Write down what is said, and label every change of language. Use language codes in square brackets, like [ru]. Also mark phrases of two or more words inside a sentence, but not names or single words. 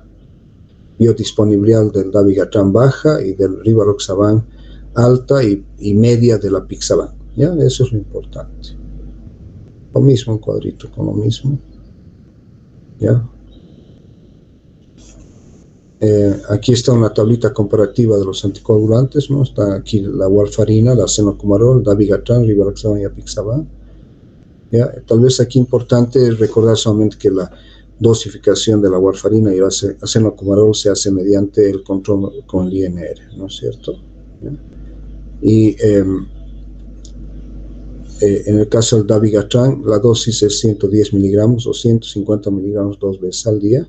[es] Biodisponibilidad del dabigatran baja y del rivaroxaban alta y media del apixaban, ¿ya? Eso es lo importante. Lo mismo, un cuadrito con lo mismo, ¿ya? Aquí está una tablita comparativa de los anticoagulantes, ¿no? Está aquí la warfarina, la cenocomarol, dabigatran, rivaroxaban y apixaban, ¿ya? Tal vez aquí importante es recordar solamente que la dosificación de la warfarina y la cenocomarol se hace mediante el control con el INR, ¿no es cierto? ¿Ya? Y en el caso del dabigatran, la dosis es 110 miligramos o 150 miligramos 2 veces al día.